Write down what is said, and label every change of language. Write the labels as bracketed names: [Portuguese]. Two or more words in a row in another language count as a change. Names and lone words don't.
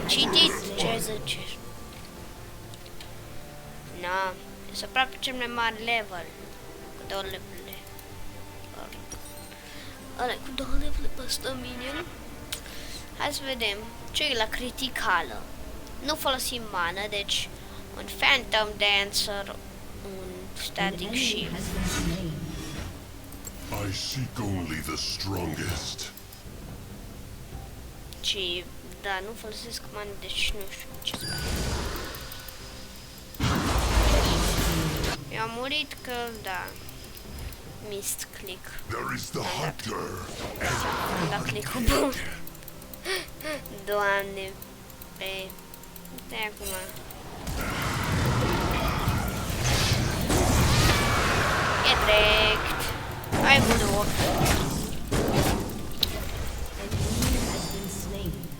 [Romanian] Citit ce zice. Na. Este aproape cel mai mare level. Cu 2 levele. Ăla cu 2 levele pe 100 minion. Hai să vedem. Ce e la criticală? Nu folosim mana, deci un Phantom Dancer, un [English] An Static enemy Shield. has been slain. I seek only the strongest. [Romanian] Și, da, nu folosesc mana, deci nu știu ce să fac. Eu am murit că, da, [English] missed click. There is the hunter. [Romanian] Am dat click-ul bun. Doamne, pe... Stai acum. E direct. Hai, budu. [English] An enemy has been slain.